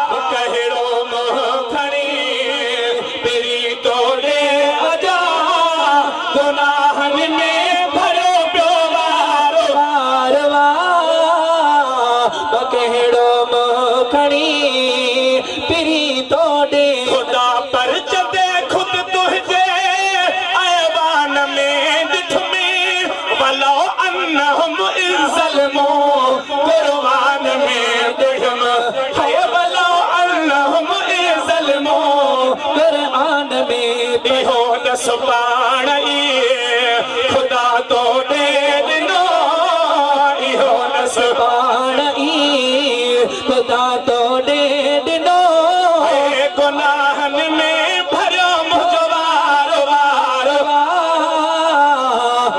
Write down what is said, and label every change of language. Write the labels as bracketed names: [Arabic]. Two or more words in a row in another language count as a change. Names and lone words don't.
[Sindhi] ڪهڙو منهن کڻي پري تو ڏي اچان، گناهن ۾ ڀريو پيو وار، وار، وار. مان ڪهڙو منهن کڻي پري تو ڏي. خدا پر جڏهن خود تنهنجي ايوان ۾ ڏٺمي، [Arabic] ولو انهم اذ ظلموا، [Sindhi] قربان ۾ ڏٺم. هاءِ، [Arabic] ولو انهم اذ ظلموا، [Sindhi] قرآن ۾ اهو دس پاڻ ئي خدا تو ڏي ڏنو، اهو دس پاڻ ئي خدا تو ڏي ڏنو. هاءِ، گناهن ۾ ڀريو منهنجو وار، وار، وار.